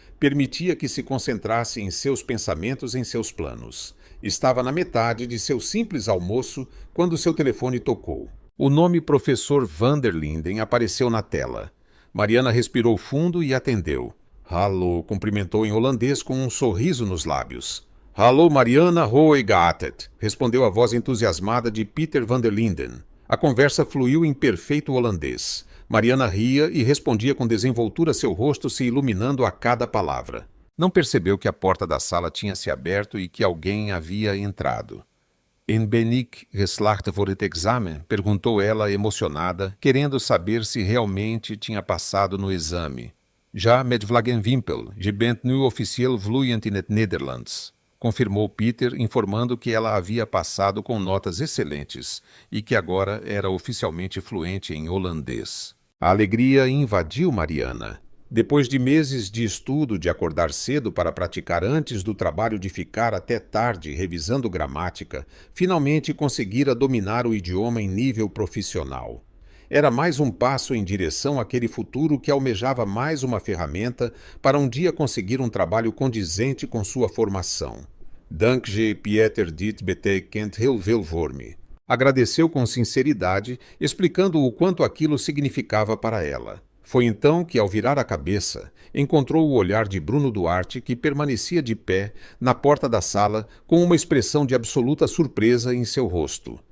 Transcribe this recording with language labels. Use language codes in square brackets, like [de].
[pt] Permitia que se concentrasse em seus pensamentos, em seus planos. Estava na metade de seu simples almoço quando seu telefone tocou. O nome Professor Van der Linden apareceu na tela. Mariana respirou fundo e atendeu. Hallo, cumprimentou em holandês com um sorriso nos lábios. [nl] Hallo, Mariana, hoe gaat het? [pt] Respondeu a voz entusiasmada de Peter Van der Linden. A conversa fluiu em perfeito holandês. Mariana ria e respondia com desenvoltura, seu rosto se iluminando a cada palavra. Não percebeu que a porta da sala tinha se aberto e que alguém havia entrado. [nl] En ben ik geslaagd voor het examen? [pt] Perguntou ela, emocionada, querendo saber se realmente tinha passado no exame. [nl] Já met Vlaggenwimpel, je bent nu officieel vloeiend in het Nederlands. [pt] Confirmou Peter, informando que ela havia passado com notas excelentes e que agora era oficialmente fluente em holandês. A alegria invadiu Mariana. Depois de meses de estudo, de acordar cedo para praticar antes do trabalho, de ficar até tarde revisando gramática, finalmente conseguira dominar o idioma em nível profissional. Era mais um passo em direção àquele futuro que almejava, mais uma ferramenta para um dia conseguir um trabalho condizente com sua formação. [nl] Dank je, Pieter, dit betekent heel veel voor me. [pt] Agradeceu com sinceridade, explicando o quanto aquilo significava para ela. Foi então que, ao virar a cabeça, encontrou o olhar de Bruno Duarte, que permanecia de pé na porta da sala com uma expressão de absoluta surpresa em seu rosto.